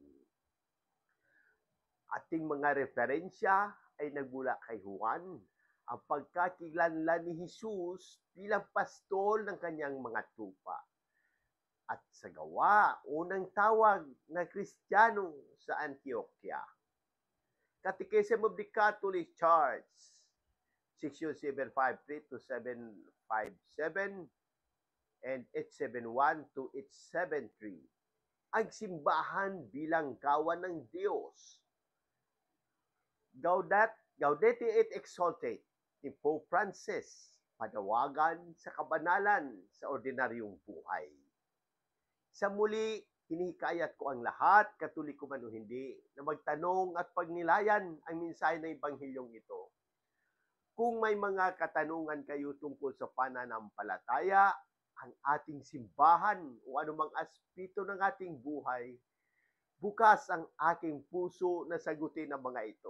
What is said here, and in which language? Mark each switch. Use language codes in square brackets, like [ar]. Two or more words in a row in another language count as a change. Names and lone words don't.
[tl] Ating mga referensya ay nagmula kay Juan, ang pagkakilanlan ni Jesus bilang pastol ng kanyang mga tupa. At sa gawa, unang tawag na Kristiyano sa Antioquia. [en] Catechism of the Catholic Church, section 753 to 757 and 871 to 873. [tl] Ang simbahan bilang gawa ng Diyos. Gaudete et Exsultate ni Pope Francis, panawagan sa kabanalan sa ordinaryong buhay. Sa muli, hinihikayat ko ang lahat, Katoliko man o hindi, na magtanong at pagnilayan ang mensahe ng Ebanghilyong ito. Kung may mga katanungan kayo tungkol sa pananampalataya, ang ating simbahan o anumang aspeto ng ating buhay, bukas ang aking puso na sagutin ang mga ito.